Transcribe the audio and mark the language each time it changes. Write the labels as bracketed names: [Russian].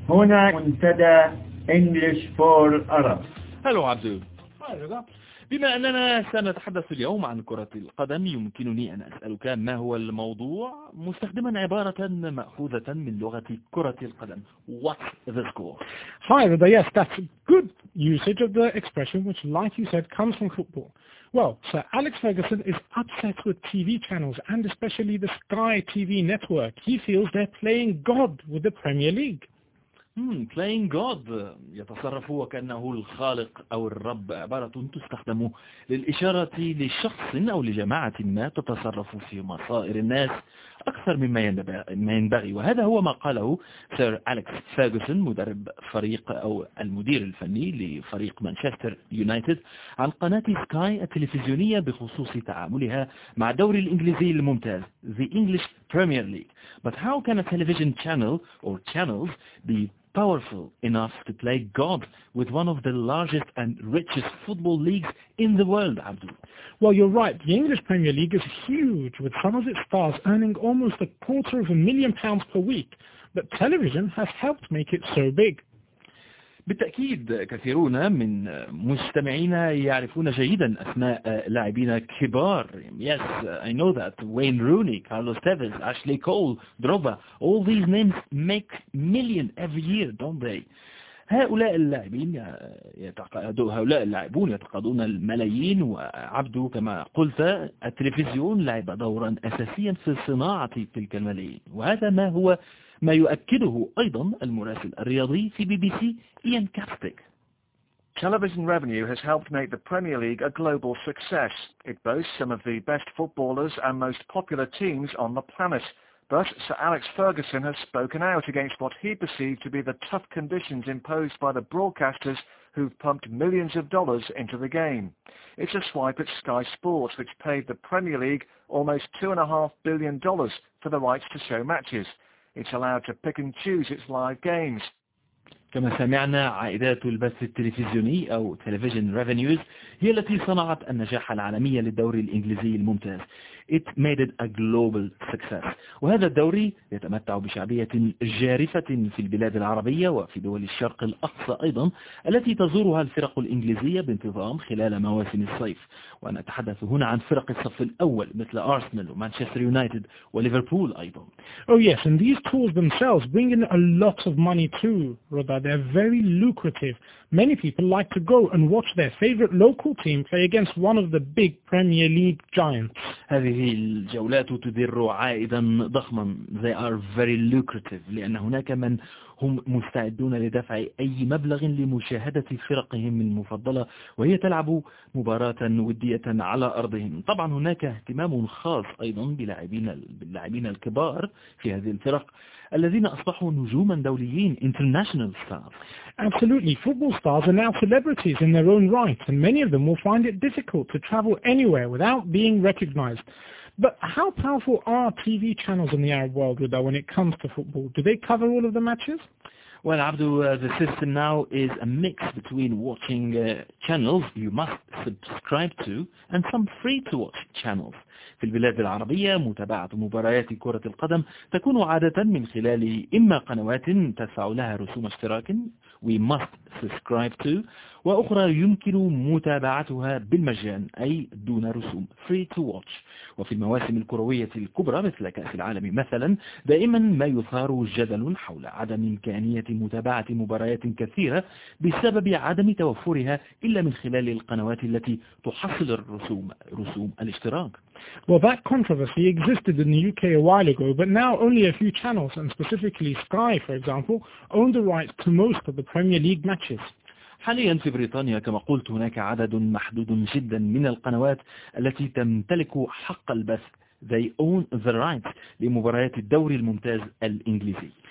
[Arabic] هنا منتدى English for Arabs. [English] Hello Abdul. [Arabic] بما أننا سنتحدث اليوم عن كرة القدم، يمكنني أن أسألك ما هو الموضوع مستخدما عبارة مأخوذة من لغة كرة القدم. [English] What's the score? Hi, Rida. Yes, that's a good usage of the expression, which, like you said, comes from football. Well, Sir Alex Ferguson is upset with TV channels and especially the Sky TV network. He feels they're playing God with the Premier League. Playing God. [Arabic] يتصرف وكأنه الخالق أو الرب. عبارة تستخدم للإشارة لشخص أو لجماعة ما تتصرف في مصائر الناس أكثر مما ينبغي. وهذا هو ما قاله سير أليكس فيرغسون، مدرب فريق أو المدير الفني لفريق مانشستر يونايتد، عن قناة سكاي التلفزيونية بخصوص تعاملها مع الدوري الإنجليزي الممتاز The English Premier League. [English] But how can a television channel or channels be powerful enough to play God with one of the largest and richest football leagues in the world, Abdul? Well, you're right. The English Premier League is huge, with some of its stars earning almost £250,000 per week. But television has helped make it so big. [Arabic] بالتأكيد كثيرون من مستمعينا يعرفون جيدا أسماء لاعبين كبار. [English] Yes, I know that. Wayne Rooney, Carlos Tevez, Ashley Cole, Drogba. All these names make million every year, don't they? [Arabic] هؤلاء اللاعبون يتقاضون الملايين. وعبدو كما قلت، التلفزيون لعب دورا أساسيا في صناعة تلك الملايين. وهذا ما هو ما يؤكده أيضا المراسل الرياضي في بي بي سي إيان كاستيك. [English] Television revenue has helped make the Premier League a global success. It boasts some of the best footballers and most popular teams on the planet. But Sir Alex Ferguson has spoken out against what he perceived to be the tough conditions imposed by the broadcasters who've pumped millions of dollars into the game. It's a swipe at Sky Sports, which paid the Premier League almost $2.5 billion for the rights to show matches. It's allowed to pick and choose its live games. [Arabic] كما سمعنا، عائدات البث التلفزيوني أو Television Revenues هي التي صنعت النجاح العالمي للدوري الإنجليزي الممتاز. [English] It made it a global success. [Arabic] وهذا الدوري يتمتع بشعبية جارفة في البلاد العربية وفي دول الشرق الأقصى أيضا، التي تزورها الفرق الإنجليزية بانتظام خلال مواسم الصيف. ونتحدث هنا عن فرق الصف الأول مثل أرسنال ومانشستر يونايتد وليفربول أيضا. [English] Oh yes, and these tools themselves bring in a lot of money too, Rod. They're very lucrative. Many people like to go and watch their favorite local team play against one of the big Premier League giants. [Arabic] هذه الجولات تدر عائدا ضخما. [English] They are very lucrative. [Arabic] لأن هناك من هم مستعدون لدفع أي مبلغ لمشاهدة فرقهم المفضلة وهي تلعب مباراة ودية على أرضهم. طبعا هناك اهتمام خاص أيضا باللاعبين الكبار في هذه الفرق، الذين أصبحوا نجوما دوليين، [English] international stars. Absolutely. Football stars are now celebrities in their own right, and many of them will find it difficult to travel anywhere without being recognized. But how powerful are TV channels in the Arab world with that when it comes to football? Do they cover all of the matches? Well, Abdul, the system now is a mix between watching channels you must subscribe to and some free-to-watch channels. [Arabic] في البلاد العربية، متابعة مباريات كرة القدم تكون عادة من خلال إما قنوات تدفع لها رسوم اشتراك [English] we must subscribe to، [Arabic] وأخرى يمكن متابعتها بالمجان أي دون رسوم [English] free to watch. [Arabic] وفي المواسم الكروية الكبرى مثل كأس العالم مثلا، دائما ما يثار جدل حول عدم إمكانية متابعة مباريات كثيرة بسبب عدم توفرها إلا من خلال القنوات التي تحصل رسوم الاشتراك. [English] Well, that controversy existed in the UK a while ago, but now only a few channels, and specifically Sky, for example, own the rights to most of the Premier League matches. [Arabic] حاليا في بريطانيا، كما قلت، هناك عدد محدود جدا من القنوات التي تمتلك حق البث. [English] They own the rights [Arabic] لمباريات الدوري الممتاز الإنجليزي.